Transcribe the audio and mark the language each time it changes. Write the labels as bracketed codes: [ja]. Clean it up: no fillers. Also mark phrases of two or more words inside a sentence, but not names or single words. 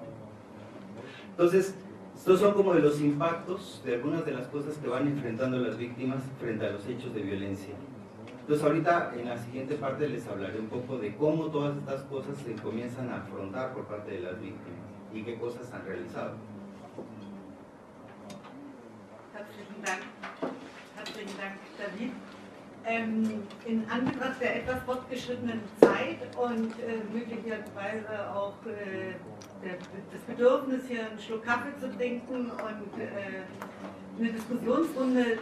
[es] Entonces, estos son como de los impactos de algunas de las cosas que van enfrentando las víctimas frente a los hechos de violencia. Entonces, ahorita en la siguiente parte les hablaré un poco de cómo todas estas cosas se comienzan a afrontar por parte de las víctimas y qué cosas han realizado. [de] Herzlichen Dank, David. In Anbetracht der etwas fortgeschrittenen Zeit und möglicherweise auch das Bedürfnis, hier einen Schluck Kaffee zu trinken und eine Diskussionsrunde